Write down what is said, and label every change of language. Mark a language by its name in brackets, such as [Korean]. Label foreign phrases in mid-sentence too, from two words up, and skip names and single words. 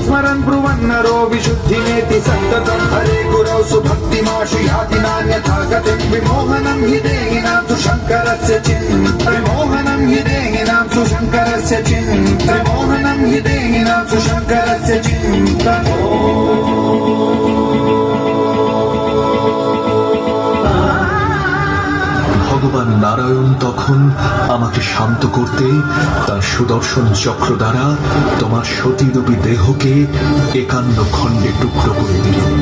[Sanskrit] स्मरन् ब्रुवन्नरो विशुद्धिमेति सन्ततं हरे गुरौ सुभक्तिमाशु याति नान्यथा गतिं विमोहनं हि देहिनां सुशङ्करस्य विमोहनं हि देहिनां सुशङ्करस्य विमोहनं हि देहिनां सुशङ्करस्य [Bangla] ভগবান নারায়ণ তখন আমাকে শান্ত করতে তার সুদর্শন চক্র দ্বারা তোমার সতীরূপী দেহকে 51 খণ্ডে টুকরো করে দিল।